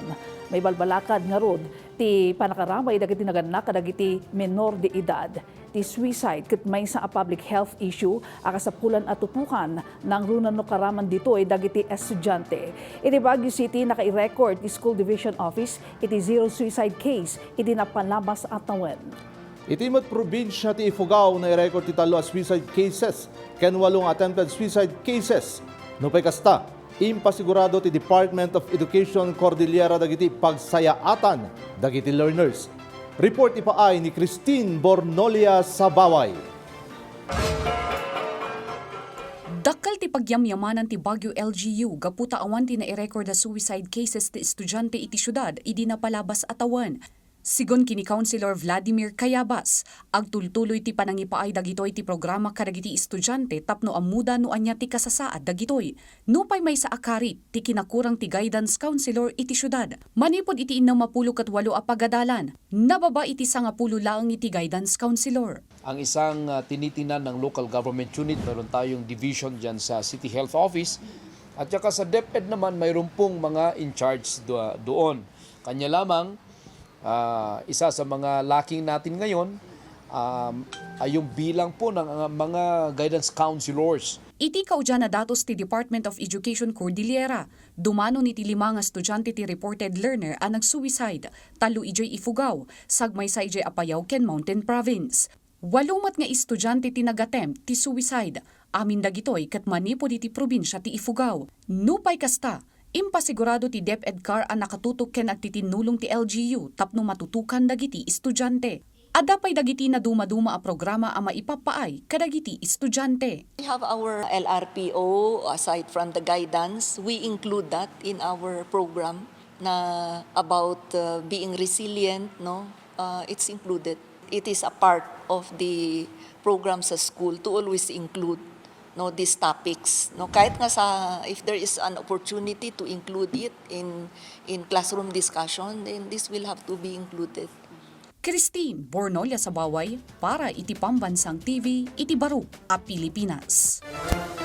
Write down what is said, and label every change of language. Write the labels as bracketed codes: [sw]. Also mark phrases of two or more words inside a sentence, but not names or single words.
[ilo] May balbalakad nga rod ti panakaramay dagiti naganak kadagiti menor de edad. Ti suicide ket may sa a [en] public health issue [ilo] akasapulan at tupukan ng runan no karaman dito ay dagiti estudyante. Iti Baguio City nairekord ti School Division Office iti zero suicide case iti napalabas at tawen. Iti met probinsya ti Ifugao nairekord ti Tallo as [en] suicide cases [ilo] ken 8 [en] attempted suicide cases. [ilo] No pay kasta, impasigurado ti Department of Education Cordillera dagiti pagsayaatan dagiti learners. Report ipaay ni Christine Bornolia sa Baway. Dakkel ti pagyamyamanan ti Baguio LGU gaputa awan ti nairekord na [en] suicide cases [ilo] ti estudyante iti syudad idi napalabas at tawen. Sigon kini Councilor Vladimir Cayabas, agtultuloy ti panangipaay dagitoy ti programa kadagiti estudyante tapno amuda no anya ti kasasaad dagitoy. Nupay may sa akarit ti kinakurang ti [en] guidance counselor [ilo] iti syudad. Manipod iti 68 a pagadalan. Nababa iti 10 laang iti [en] guidance counselor. [tl] Ang isang tinitinan ng [en] local government unit, [tl] meron tayong division dyan sa City Health Office. At saka sa DepEd naman, mayroon pong mga in charge doon. Kanya lamang, isa sa mga lacking natin ngayon ay yung bilang po ng mga [en] guidance counselors. [ilo] Iti kaudyan na datos ti Department of Education Cordillera. Dumano ni ti 5 estudyante ti [en] reported learner [ilo] ang nag-suicide. Tallo idiay Ifugao, sagmay sa idiay Apayao ken Mountain Province. 8 nga estudyante ti nag-attempt ti suicide. Amin dagitoy ket manipod iti probinsya ti Ifugao. Nupay kasta, impasigurado ti DepEd car [tl] ang nakatutok [ilo] ken agtitinulong ti LGU tapno matutukan dagiti estudyante. Adapay dagiti na dumaduma a programa a maipapaay kadagiti estudyante. [en] We have our LRPO. Aside from the guidance, we include that in our program na about being resilient. No, it's included. It is a part of the program sa school to always include these topics. Kahit nga if there is an opportunity to include it in classroom discussion, then this will have to be included. [ilo] Christine Bornolia sa Baway para iti Pambansang TV, iti Baro a Pilipinas.